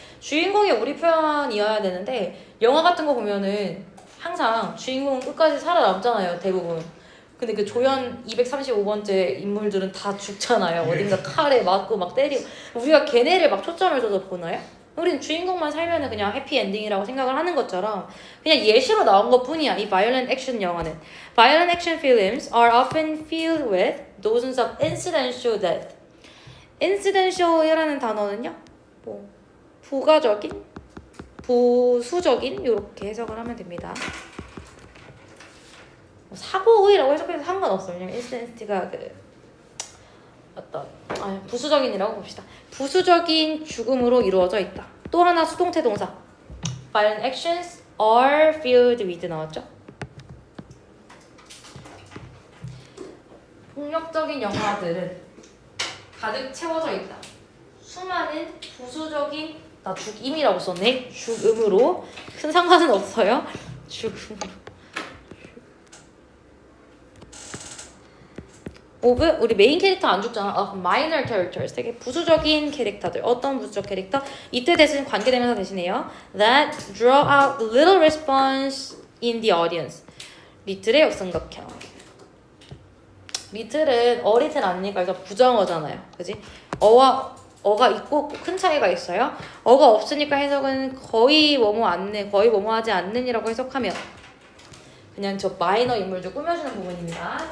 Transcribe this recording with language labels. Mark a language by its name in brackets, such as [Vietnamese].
[Korean] 주인공이 우리 편이어야 되는데 영화 같은 거 보면은 항상 주인공은 끝까지 살아남잖아요. 대부분. 근데 그 조연 235번째 인물들은 다 죽잖아요. 어딘가 칼에 맞고 막 때리고. 우리가 걔네를 막 초점을 둬서 보나요? 우리는 주인공만 살면은 그냥 해피엔딩이라고 생각을 하는 것처럼 그냥 예시로 나온 것 뿐이야. 이 [English] violent action [Korean] 영화는. [English] Violent action films are often filled with dozens of incidental death. [Korean] incidental이라는 단어는요. 뭐 부가적인, 부수적인 이렇게 해석을 하면 됩니다. 사고의라고 해석해도 상관없어요. 왜냐면 incident가 그 어떤 부수적인이라고 봅시다. 부수적인 죽음으로 이루어져 있다. 또 하나 수동태 동사. [English] Violent actions are filled with [Korean] 나왔죠? 폭력적인 영화들은 가득 채워져 있다. 수많은 부수적인 나 죽임이라고 썼네. 죽음으로 큰 상관은 없어요. 죽음으로 of 우리 메인 캐릭터 안 죽잖아. [English] of minor characters [Korean] 되게 부수적인 캐릭터들. 어떤 부수적 캐릭터? 이때 대신 관계대명사 대신해요. [English] that draw out little response in the audience. [Korean] 리틀의 역삼각형. 리틀은 어리틀 아니니까 그래서 부정어잖아요. 그지? 어가 있고 큰 차이가 있어요. 어가 없으니까 해석은 거의 뭐뭐 않는, 거의 뭐뭐 하지 않는이라고 해석하면 그냥 저 마이너 인물들 꾸며주는 부분입니다.